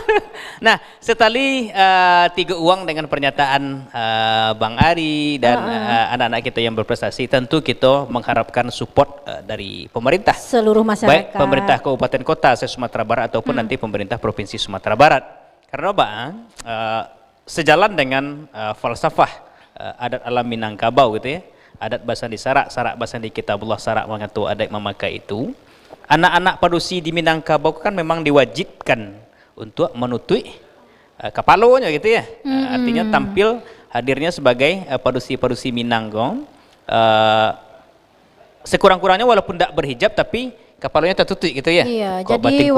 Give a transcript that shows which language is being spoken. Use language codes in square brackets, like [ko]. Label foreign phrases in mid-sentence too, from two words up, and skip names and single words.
[id] Nah, setali tiga uang dengan pernyataan Bang Ari dan anak-anak kita yang berprestasi, tentu kita mengharapkan support dari pemerintah. Seluruh masyarakat. Baik pemerintah kabupaten kota Sumatera Barat ataupun nanti pemerintah provinsi Sumatera Barat. Karena sejalan dengan falsafah adat alam Minangkabau gitu ya. [min] Adat Basandi Sarak, Sarak Basandi Kitabullah, Sarak mengatur adat memakai itu. [id] Anak-anak padusi di Minangkabau kan memang diwajibkan untuk menutup kepalanya gitu ya. Artinya tampil hadirnya sebagai padusi-padusi Minangkabau. Sekurang-kurangnya walaupun tidak berhijab tapi kepalanya tertutup gitu ya. Iya, Kok jadi batin wanita